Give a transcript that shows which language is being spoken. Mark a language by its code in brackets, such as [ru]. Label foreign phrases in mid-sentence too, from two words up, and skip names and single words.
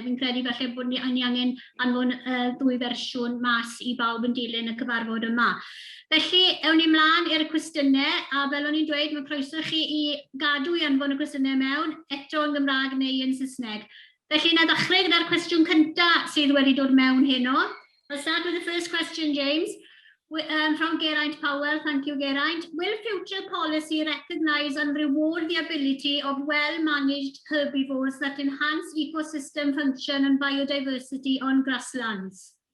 [cy] Fi'n credu falle bod ni angen anfon ddwy fersiwn mas I bawb yn dilyn y cyfarfod yma. Felly, ewn ni mlaen i'r cwestiynau, a fel o'n i'n dweud, mae croeso chi I gadw I anfon y cwestiynau mewn, eto yn Gymraeg neu yn Saesneg. Felly, na ddechrau gyda'r cwestiwn cyntaf sydd wedi dod mewn heno. [en] I'll start with the first question, James. From Geraint Powell, thank you, Geraint. Will future policy recognise and reward the ability of well-managed herbivores that enhance ecosystem function and biodiversity on grasslands?